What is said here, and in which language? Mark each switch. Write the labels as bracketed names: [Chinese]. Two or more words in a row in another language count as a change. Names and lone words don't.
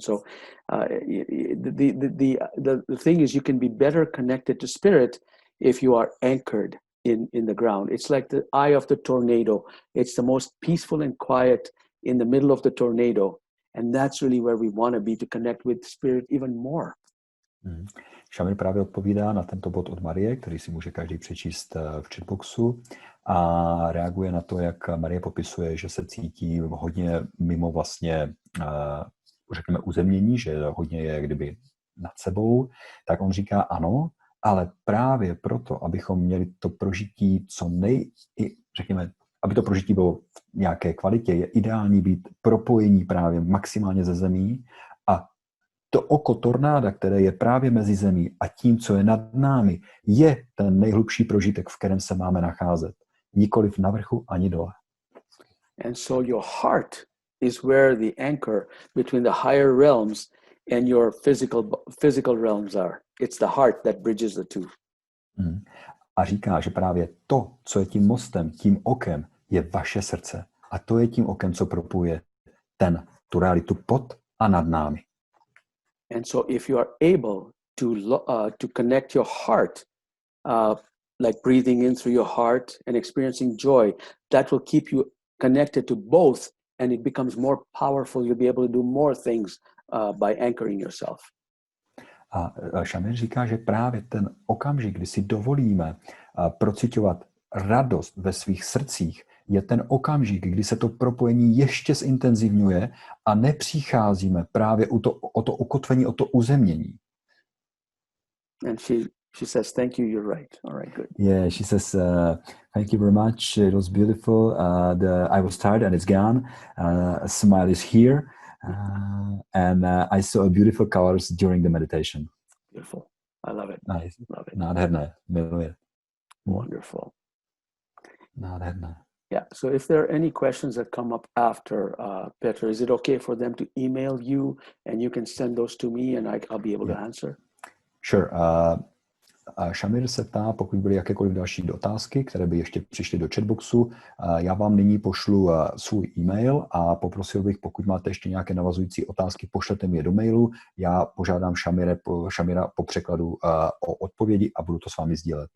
[English] So the thing is, you can be better connected to spirit if you are anchored in the ground. It's like the eye of the tornado. It's the most peaceful and quiet in the middle of the tornado. And that's really where we want to be, to connect with spirit even more. [Czech] Shamir právě odpovídá na tento bod od Marie, který si může každý přečíst v chatboxu, a reaguje na to, jak Marie popisuje, že se cítí hodně mimo vlastně, řekněme, uzemnění, že hodně je kdyby nad sebou. Tak on říká ano, ale právě proto, abychom měli to prožití řekněme, aby to prožití bylo v nějaké kvalitě, je ideální být propojení právě maximálně ze zemí, a to oko tornáda, které je právě mezi zemí a tím, co je nad námi, je ten nejhlubší prožitek, v kterém se máme nacházet. Nikoliv na vrchu ani dole. [English] And so your heart is where the anchor between the higher realms and your physical realms are. It's the heart that bridges the two. [Czech] A říká, že právě to, co je tím mostem, tím okem, je vaše srdce. A to je tím okem, co propojuje tu realitu pod a nad námi. [English] And so if you are able to connect your heart, like breathing in through your heart and experiencing joy, that will keep you connected to both, and it becomes more powerful. You'll be able to do more things by anchoring yourself. [Czech] A Shamir říká, že právě ten okamžik, kdy si dovolíme procitovat radost ve svých srdcích, je ten okamžik, kdy se to propojení ještě zintenzivňuje a nepřicházíme právě o to ukotvení, o to uzemnění. [English] And she says, thank you, you're right. All right, good. Yeah, she says, thank you very much. It was beautiful. I was tired and it's gone. A smile is here. And I saw beautiful colors during the meditation. Beautiful. I love it. Nice. Love it. [Czech] Nádherné. Miluji. [English] Wonderful. [Czech] Nádherné. [English] Yeah. So if there are any questions that come up after, Petra, is it okay for them to email you and you can send those to me and I'll be able to answer? Sure. [Czech] Shamir se ptá, pokud byly jakékoliv další otázky, které by ještě přišly do chatboxu, já vám nyní pošlu svůj e-mail a poprosil bych, pokud máte ještě nějaké navazující otázky, pošlete mi je do mailu, já požádám Shamira po překladu o odpovědi a budu to s vámi sdílet.